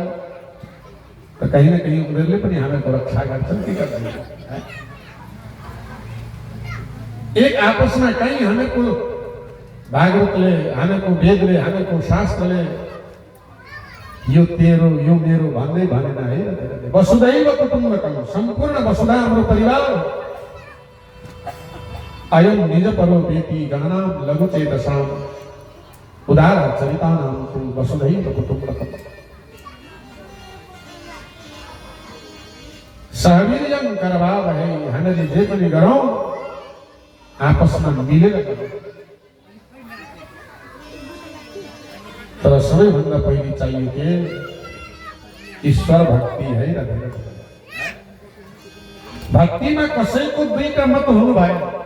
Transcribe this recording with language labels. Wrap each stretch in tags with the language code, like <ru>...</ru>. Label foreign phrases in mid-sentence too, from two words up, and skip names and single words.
<ne>त कहीँ न कहीँ उनीहरूले पनि हामीको रक्षा गर्छन् के गर्दैन? एक आपसमा कहीँ हामीको भागवतले, हामीको वेदले, हामीको शास्त्रले यो तेरो यो मेरो भन्दै भनेन है।</ne> <sa>वसुधैव कुटुम्बकम्,</sa> <ne>सम्पूर्ण वसुधा हाम्रो परिवार।</ne> <sa>अयं निज परो वेति गणनां लघुचेतसां उदार चरितानां तु वसुधैव कुटुम्बकम्। सहवीर्यं करवावहै,</sa> <ne>हामीले जे पनि गरौँ आपसमा मिलेर गरौँ। तर सबैभन्दा पहिले चाहियो के? ईश्वर भक्ति है र। भक्तिमा कसैको 2टा मत हुनु भएन।</ne>